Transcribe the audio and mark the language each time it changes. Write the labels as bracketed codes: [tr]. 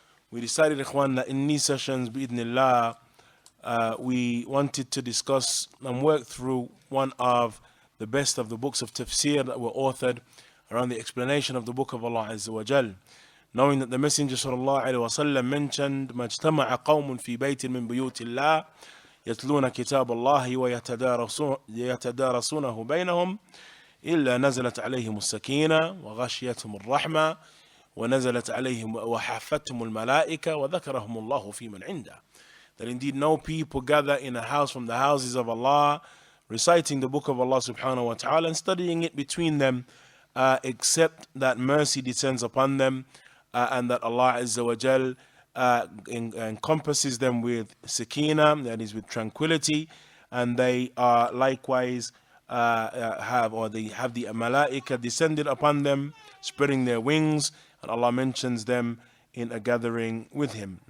[en] We decided, Ikhwan, that in these sessions, bi'idhnillah, we wanted to discuss and work through one of the best of the books of tafsir that were authored around the explanation of the book of Allah Azza wa Jal. Knowing that the Messenger sallallahu alayhi wa sallam mentioned, [ar] مَجْتَمَعَ قَوْمٌ فِي بَيْتٍ مِّن بُيُوتِ اللَّهِ يَتْلُونَ كِتَابَ اللَّهِ وَيَتَدَارَسُونَهُ بَيْنَهُمْ إِلَّا نَزَلَتْ عَلَيْهِمُ السَّكِينَةُ وَغَشِيَتْهُمُ الرَّحْمَةُ وَنَزَلَتْ عَلَيْهِمْ وَحَفَّتْهُمُ الْمَلَائِكَةُ وَذَكَرَهُمُ اللَّهُ فِي مَنْ عِنْدَهُ. [en] That indeed no people gather in a house from the houses of Allah, reciting the book of Allah subhanahu wa ta'ala and studying it between them, except that mercy descends upon them and that Allah Azza wa Jal encompasses them with sakina, that is with tranquility, and they are likewise have the malaika descended upon them, spreading their wings, and Allah mentions them in a gathering with Him.